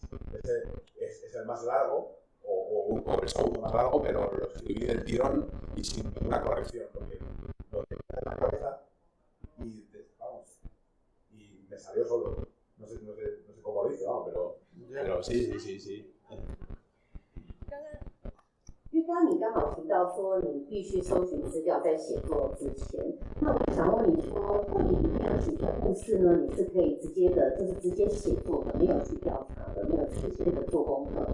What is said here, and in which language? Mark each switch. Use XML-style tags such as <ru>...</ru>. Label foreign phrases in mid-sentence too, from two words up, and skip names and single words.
<es>Ese es el más largo, o el segundo más largo, pero lo escribí del tirón y sin ninguna corrección, porque lo tenía en la cabeza y me salió solo. No sé cómo lo hice, pero sí.</es> <zh>因为刚刚你刚好提到说你必须搜寻资料在写作之前，那我想问你说，到底里面有几个故事呢？你是可以直接的，就是直接写作的，没有去调查的，没有直接的做功课。</zh>